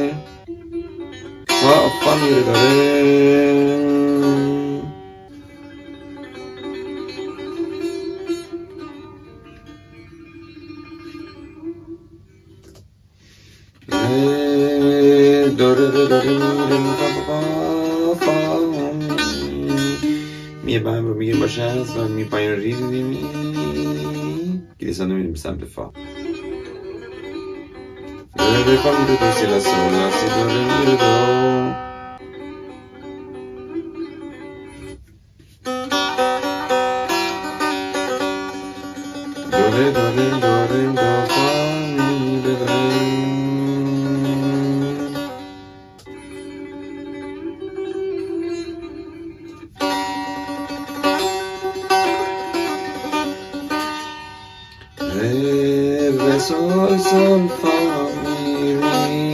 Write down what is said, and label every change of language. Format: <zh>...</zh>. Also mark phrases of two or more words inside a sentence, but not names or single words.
<fa>Fa mi re do re. Do re re do re mi fa fa fa. می بهم رو میگیم باشه هست و می پایین رو ریز میدیم. گریسان رو میدیم سمت فا. re fa mi re do si la sol la si do re mi re do. do re do fa mi re do. re sol sol fa mi re.</fa>